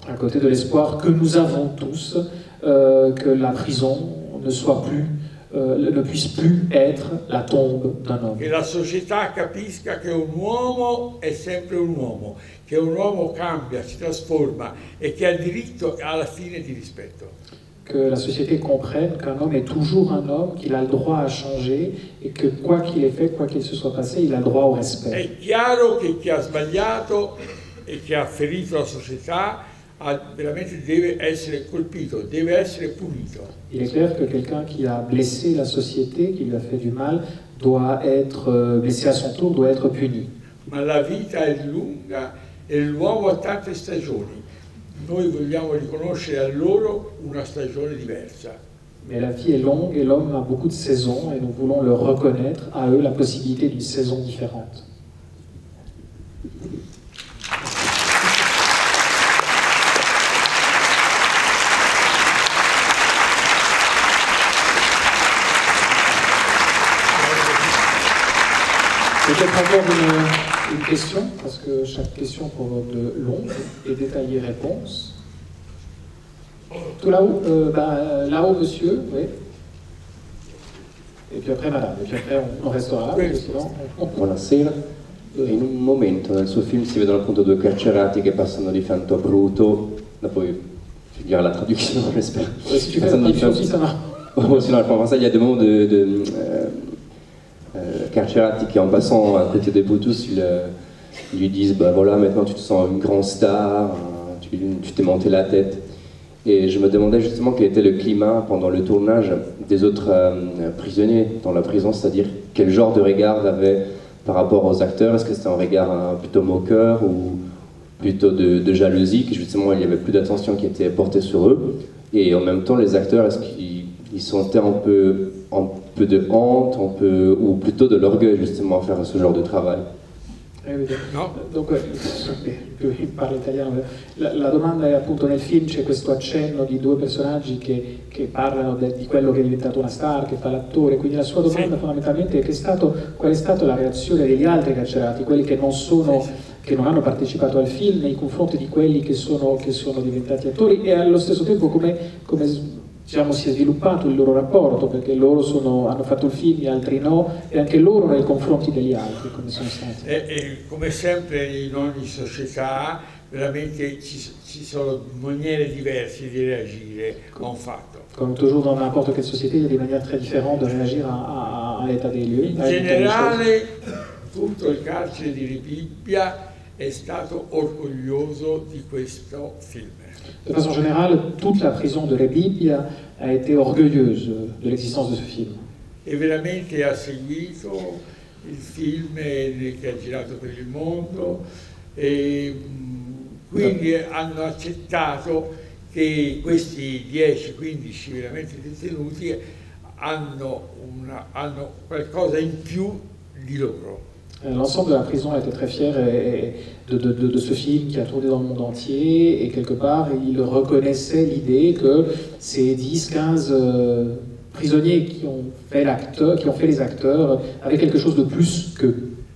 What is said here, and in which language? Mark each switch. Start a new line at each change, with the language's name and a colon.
French: À côté de l'espoir que nous avons tous, que la prison ne soit plus, ne puisse plus être la tombe d'un homme.
Italian: Che la società capisca che un uomo è sempre un uomo, che un uomo cambia, si trasforma e che ha diritto alla fine di rispetto.
French: Que la société comprenne qu'un homme est toujours un homme, qu'il a le droit à changer et que quoi qu'il ait fait, quoi qu'il se soit passé, il a le droit au respect.
Italian: È chiaro che chi ha sbagliato e che ha ferito la società veramente deve essere colpito, deve essere punito.
French: Il est clair que quelqu'un qui a blessé la société, qui lui a fait du mal, doit être blessé à son tour, doit être puni.
Italian: Ma la vita è lunga e l'uomo ha tante stagioni. Noi vogliamo riconoscere a loro una stagione diversa.
French: Mais la vie est longue et l'homme a beaucoup de saisons et nous voulons leur reconnaître à eux la possibilité d'une saison différente. Peut-être encore une question, parce que chaque question provoque de longues et détaillées réponses. Tout là-haut, là-haut, monsieur, oui. E puis après, madame, e puis après on restera là, perché sennò...
Italian: Buonasera. In un momento nel suo film si vedono appunto due carcerati che passano di fianco a Bruto, dopo
French: je vais dire la traduction, j'espère. Si tu fais la traduction aussi, ça va. Sinon, en français, il y a des moments de carcerati qui, en passant à côté de Brutus, lui disent bah voilà, maintenant tu te sens une grande star, tu t'es monté la tête. Et je me demandais justement quel était le climat pendant le tournage des autres prisonniers dans la prison, c'est-à-dire quel genre de regard ils avaient par rapport aux acteurs. Est-ce que c'était un regard plutôt moqueur ou plutôt de jalousie, que justement il n'y avait plus d'attention qui était portée sur eux. Et en même temps, les acteurs, est-ce qu'ils sentaient un peu de honte, ou plutôt de l'orgueil justement à faire ce genre de travail?
Italian: No. Dunque, io parlo italiano. La domanda è appunto nel film c'è questo accenno di due personaggi che parlano di quello che è diventato una star, che fa l'attore, quindi la sua domanda fondamentalmente è qual è stata la reazione degli altri carcerati, quelli che che non hanno partecipato al film, nei confronti di quelli che sono diventati attori, e allo stesso tempo come diciamo, si è sviluppato il loro rapporto, perché loro hanno fatto il film, gli altri no, e anche loro nei confronti degli altri come sono stati. E come sempre in ogni società veramente ci sono maniere diverse di reagire a un fatto.
French: Comme toujours dans n'importe quelle société, il y a des manières très différentes de réagir à l'état des lieux.
Italian: In generale tutto il carcere di Rebibbia è stato orgoglioso di questo film.
French: De façon générale, toute la prison de Rebibbia a été orgueilleuse de l'existence de ce film.
Italian: E veramente ha seguito il film che ha girato per il mondo e quindi hanno accettato che questi 10-15 veramente detenuti hanno qualcosa in più di loro.
French: L'ensemble de la prison a été très fier de ce film qui a tourné dans le monde entier, et quelque part, il reconnaissait l'idée que ces 10-15 prisonniers qui ont fait les acteurs avaient quelque chose de plus qu'eux.